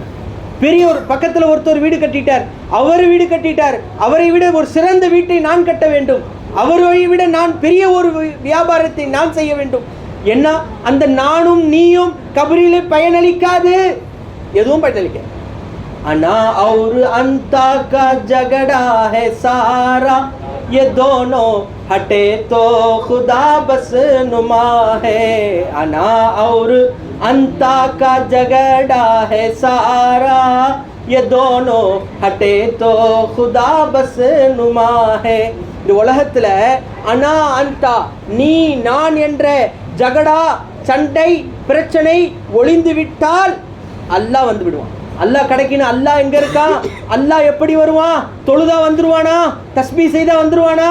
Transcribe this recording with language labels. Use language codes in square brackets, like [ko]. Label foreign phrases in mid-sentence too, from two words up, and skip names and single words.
[ta] பெரிய ஒரு பக்கத்தில் ஒருத்தர் வீடு கட்டிட்டார், அவர் வீடு கட்டிட்டார், அவரை விட ஒரு சிறந்த வீட்டை நான் கட்ட வேண்டும், அவரை விட நான் பெரிய ஒரு வியாபாரத்தை நான் செய்ய வேண்டும். என்ன அந்த நானும் நீயும் கபரிலே பயனளிக்காது, எதுவும் பயனளிக்க. [hi] அனா और अंता का झगड़ा है सारा, ये दोनों हटे तो खुदा बस नुमा है. अना और अंता का झगड़ा है सारा, ये दोनों हटे तो खुदा बस नुमा है. [ta] இந்த உலகத்தில் அனா அந்தா நீ நான் என்ற ஜகடா சண்டை பிரச்சனை ஒளிந்து விட்டால் அல்லாஹ் வந்து விடுவான். அல்லாஹ் கிடைக்கணும். அல்லாஹ் எங்க இருக்கான்? அல்லாஹ் எப்படி வருவான்? தொழுதா வந்துருவானா? தஸ்பீ செய்தா வந்துருவானா?